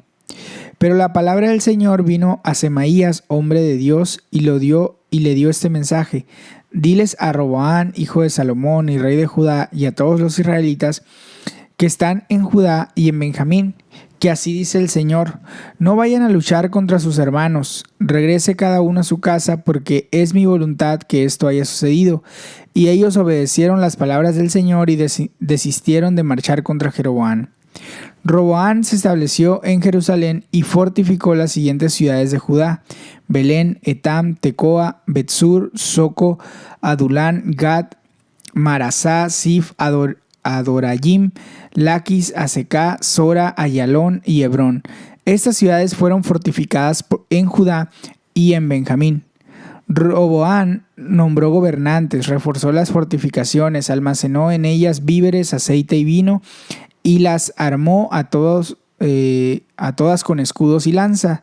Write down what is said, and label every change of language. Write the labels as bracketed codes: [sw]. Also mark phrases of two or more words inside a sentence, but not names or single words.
[es] Pero la palabra del Señor vino a Semaías, hombre de Dios, y le dio este mensaje: diles a Roboam, hijo de Salomón y rey de Judá, y a todos los israelitas que están en Judá y en Benjamín, que así dice el Señor: no vayan a luchar contra sus hermanos, regrese cada uno a su casa, porque es mi voluntad que esto haya sucedido. Y ellos obedecieron las palabras del Señor y desistieron de marchar contra Jeroboam. Roboam se estableció en Jerusalén y fortificó las siguientes ciudades de Judá: Belén, Etam, Tecoa, Betsur, Soco, Adulán, Gad, Marasá, Sif, Adorayim, Laquis, Azecá, Sora, Ayalón y Hebrón. Estas ciudades fueron fortificadas en Judá y en Benjamín. Roboam nombró gobernantes, reforzó las fortificaciones, almacenó en ellas víveres, aceite y vino, y las armó a todas con escudos y lanza.